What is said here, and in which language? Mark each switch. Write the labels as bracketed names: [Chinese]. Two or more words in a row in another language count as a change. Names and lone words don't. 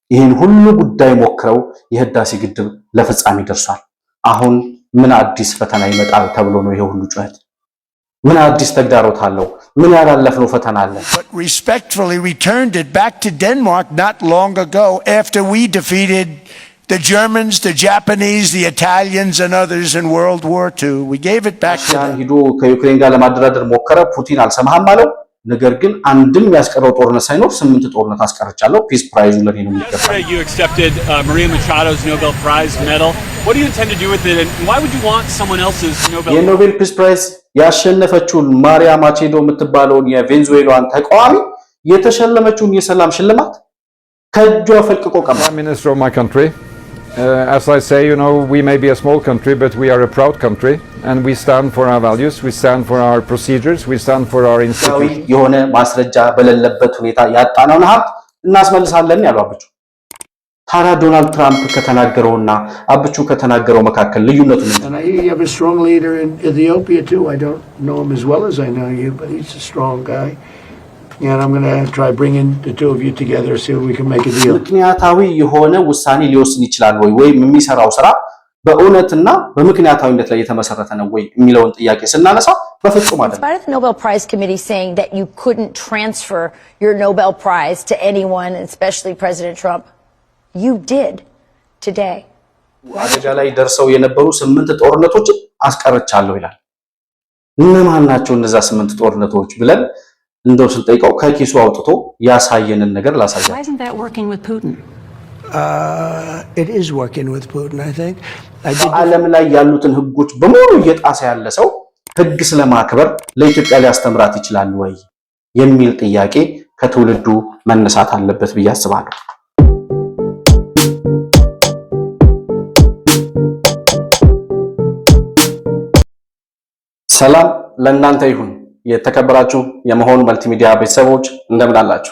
[Amharic] ይህን ሁሉ ጉዳይ ሞክረው የህዳሴ ግድብ ለፍጻሜ ደርሷል። አሁን ምን አዲስ ፈተና ይመጣል ተብሎ ነው ይሄ ሁሉ ጩኸት? ምን አዲስ ተግዳሮት አለው? ምን ያላለፍነው ፈተና አለ? [English] But respectfully returned it back to Denmark not long ago after we defeated the Germans, the Japanese, the Italians and others in World War II. We gave it back to them. [Amharic] ሂዶ ከዩክሬን ጋር ለማደራደር ሞከረ። ፑቲን አልሰማህም አለው። ነገር ግን አንድም ያስቀረው ጦርነት ሳይኖር 8 ጦርነት አስቀርቻለሁ። [English] peace prize [Amharic] ለኔ ነው የሚከፈለው። [English] You accepted Maria Machado's Nobel Prize medal. What do you intend to do with it and why would you want someone else's Nobel? [Amharic] የኖቤል [English] peace prize [Amharic] ያሸነፈችውን ማሪያ ማቼዶ የምትባለውን የቬንዙዌላን ተቃዋሚ የተሸለመችውን የሰላም ሽልማት ከእጇ ፈልቅቆ ቀማ። [English] Prime Minister of my country. As I say, we may be a small country, but we are a proud country, and we stand for our values, we stand for our procedures, we stand for our institutions. [Amharic] የሆነ ማስረጃ በሌለበት ሁኔታ ያጣናውን ሀብት እናስመልሳለን ያለው አብቹ። ታዲያ ዶናልድ ትራምፕ ከተናገረውና አብቹ ከተናገረው መካከል ልዩነቱ ምንድን ነው? [English] You have a strong leader in Ethiopia too. I don't know him as well as I know you, but he's a strong guy. And I'm going to try bringing the two of you together, see if we can make a deal. [Amharic] ምክንያታዊ የሆነ ውሳኔ ሊወስን ይችላል ወይ የሚሰራው ስራ በእውነትና በምክንያታዊነት ላይ የተመሰረተ ነው ወይ የሚለውን ጥያቄ ስናነሳ በፍጹም አይደለም። [English] Despite the Nobel Prize Committee saying that you couldn't transfer your Nobel Prize to anyone, especially President Trump, you did today. [Amharic] አደጋ ላይ ደርሰው የነበሩ 8 ጦርነቶችን አስቀርቻለሁ ይላል። እነማን ናቸው እነዛ 8 ጦርነቶች ብለን እንደው ስንጠይቀው ከኪሱ አውጥቶ ያሳየንን ነገር ላሳያችሁ። [English] Why isn't that working with Putin? It is working with Putin, I think. [Amharic] ዓለም ላይ ያሉትን ህጎች በሙሉ እየጣሰ ያለ ሰው ህግ ስለማክበር ለኢትዮጵያ ሊያስተምራት ይችላል ወይ የሚል ጥያቄ ከትውልዱ መነሳት አለበት ብዬ አስባለሁ። ሰላም ለእናንተ ይሁን። የተከበራችሁ የመሆን መልቲሚዲያ ቤተሰቦች እንደምን አላችሁ?